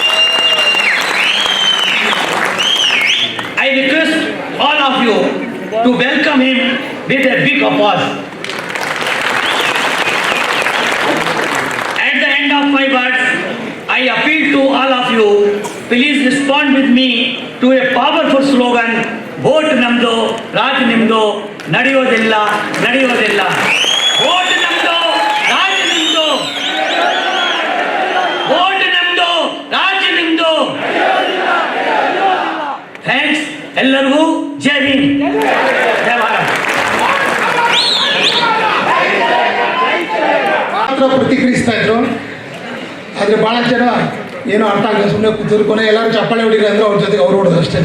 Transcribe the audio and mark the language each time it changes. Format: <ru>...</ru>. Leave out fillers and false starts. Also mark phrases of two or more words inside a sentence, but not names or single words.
<en>I request all of you to welcome him with a big applause. At the end of my words, I appeal to all of you, please respond with me to a powerful slogan,</en> <kn>ವೋಟ್ ನಮ್ದೋ, ರಾಜ್ ನಿಮ್ದೋ, ನಡಿಯೋದಿಲ್ಲ, ನಡಿಯೋದಿಲ್ಲ. ವೋಟ್ ನಮ್ದೋ, ರಾಜ್ ನಿಮ್ದೋ. ವೋಟ್ ನಮ್ದೋ, ರಾಜ್ ನಿಮ್ದೋ.</kn> <en>Thanks.</en> <kn>ಎಲ್ಲರಿಗೂ ಜೈ ಹಿಂದ್, ಜೈ ಭಾರತ್. ಮಾತ್ರ ಪ್ರತಿಕ್ರಿಯಿಸ್ತಾ ಇದ್ರು. ಆದರೆ ಭಾಳ ಜನ ಏನೋ ಅರ್ಥ ಆಗಲ್ಲ, ಸುಮ್ಮನೆ ಕೂತಿದ್ರು, ಕೊನೆ ಎಲ್ಲರೂ ಚಪ್ಪಾಳೆ ಹೊಡಿರಿ ಅಂದ್ರೆ ಅವ್ರ ಜೊತೆಗೆ ಅವ್ರು ಹೊಡೋದು ಅಷ್ಟೇ.</kn>